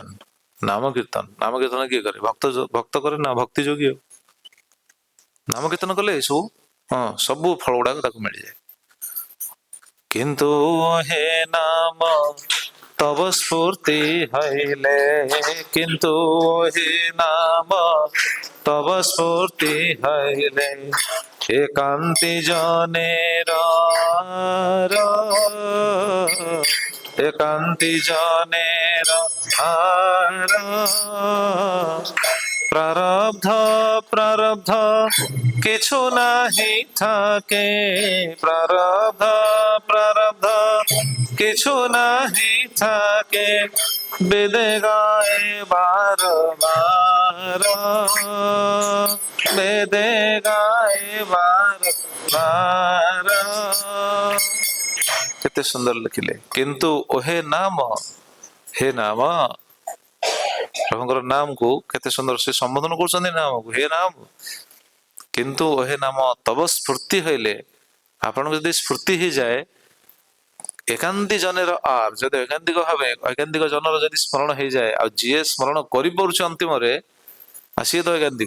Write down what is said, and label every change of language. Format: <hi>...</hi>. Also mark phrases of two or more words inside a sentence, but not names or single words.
<or>ନାମ କୀର୍ତ୍ତନ, ନାମ କୀର୍ତ୍ତନ କିଏ କରେ? ଭକ୍ତ କରେ ନା ଭକ୍ତି ଯୋଗୀ। ନାମ କୀର୍ତ୍ତନ କଲେ ଏସବୁ ସବୁ ଫଳ ଗୁଡାକ ତାକୁ ମିଳିଯାଏ।</or> <bn>কিন্তু হে নাম তব স্ফূর্তি হইলে, কিন্তু হে নাম তব স্ফূর্তি হইলে একান্তি জনের একান্তি জনের আর প্রারব্ধ প্রারব্ধ কিছু নাহি থাকে, প্রারব্ধ প্রারব্ধ কিছু নাহি থাকে, বেদে গায়ে বার বার, বেদে গায়ে বার বার।</bn> <or>କେତେ ସୁନ୍ଦର ଲେଖିଲେ। କିନ୍ତୁ ଓହେ ନାମ, ହେ ନାମ, ପ୍ରଭୁଙ୍କର ନାମକୁ କେତେ ସୁନ୍ଦର ସେ ସମ୍ବୋଧନ କରୁଛନ୍ତି ନାମକୁ, ହେ ନାମ।</or> <bn>কিন্তু ওহে নাম তব স্ফূর্তি হইলে,</bn> <or>ଆପଣଙ୍କୁ ଯଦି ସ୍ଫୂର୍ତ୍ତି ହେଇଯାଏ,</or> <bn>একান্তি জনের আর,</bn> <or>ଯଦି ଐକାନ୍ତିକ ଭାବେ ଐକାନ୍ତିକ ଜନର ଯଦି ସ୍ମରଣ ହେଇଯାଏ, ଆଉ ଯିଏ ସ୍ମରଣ କରିପାରୁଛି ଅନ୍ତିମରେ ସିଏ ତ ଐକାନ୍ତିକ।</or>